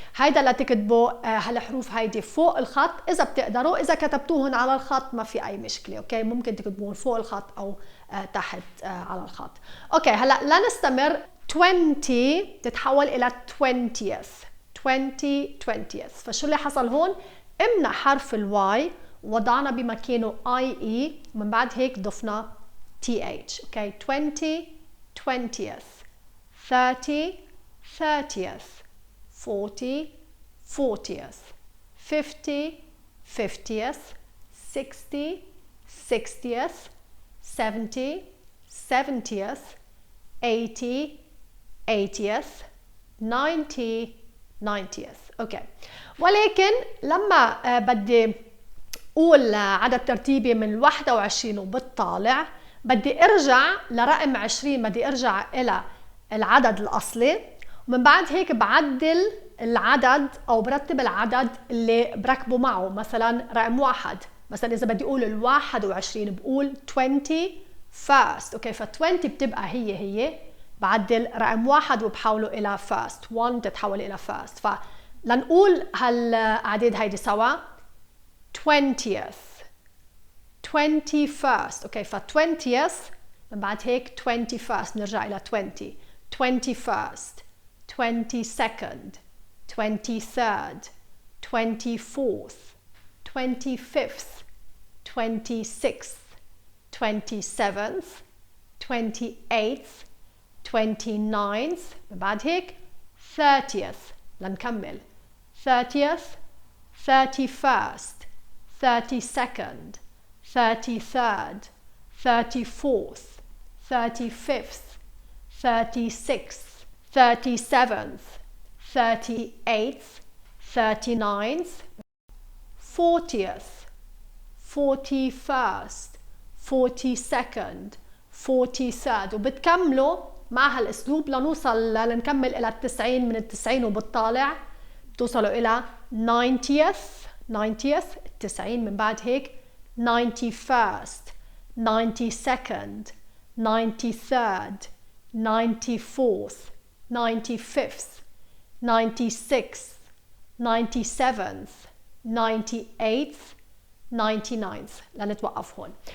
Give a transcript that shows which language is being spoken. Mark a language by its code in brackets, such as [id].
[ar] هيدا لتكتبوا هالحروف هيدي فوق الخط اذا بتقدروا، اذا كتبتوهن على الخط ما في اي مشكله اوكي، ممكن تكتبوهن فوق الخط او تحت على الخط اوكي. هلا لنستمر. 20 تتحول الى [en] 20th 20th. [ar] فشو اللي حصل هون؟ امنا حرف الواي وضعنا بمكانه IE ومن بعد هيك ضفنا TH اوكي. [en] 20 20th، 30 30th، 40 40th، 50 50th، 60 60th، 70 70th، 80 80th، 90 90th okay. [ar] ولكن لما بدي قول عدد ترتيبي من 21 وبالطالع بدي ارجع لرقم 20، بدي ارجع الى العدد الاصلي ومن بعد هيك بعدل العدد او برتب العدد اللي بركبه معه. مثلا رقم 1 مثلا اذا بدي اقول ال 21 بقول [en] 20 first [ar] اوكي. ف 20 بتبقى هي بعدل رقم 1 وبحوله الى first، 1 تتحول الى first. فلنقول هالاعداد هيدي سوا [en] 20th 21st [ar] اوكي. ف [en] 20th [ar] من بعد هيك [en] 21st [ar] نرجع الى [en] 20 21st 22nd 23rd 24th 25th 26th 27th 28th 29th [ar] من بعد هيك [en] 30th لنكمل 30th 31st 32nd 33rd 34th 35th 36th 37th 38th 39th 40th 41st [ar] 42nd 43rd، وبتكملوا مع هالاسلوب لنوصل لنكمل الى 90 من 90 وبتطالع بتوصلوا الى 90th 90 من بعد هيك [en] 91st 92nd 93rd 94th 95th 96th 97th 98th 99th [ar] لنتوقف هون.